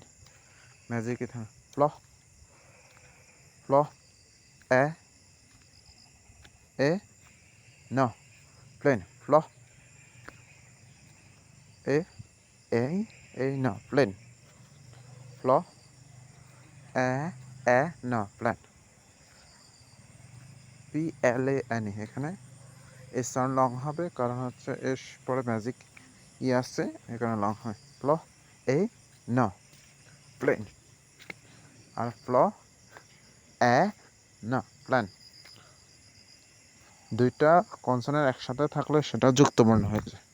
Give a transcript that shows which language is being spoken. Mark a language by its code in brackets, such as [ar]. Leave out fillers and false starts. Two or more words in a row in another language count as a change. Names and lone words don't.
[en] magic e থাকে fl, fl a a n plane, fl a a n plane, fl a n plane। P L A N, [bn] এখানে এই [en] sound long [bn] হবে কারণ হচ্ছে এর পরে ম্যাজিক আসছে, এখানে লং হয়। [en] fl a n plane, আর fl a n plane। [bn] দুইটা কনসোনেন্ট একসাথে থাকলে সেটা যুক্তবর্ণ হয়েছে।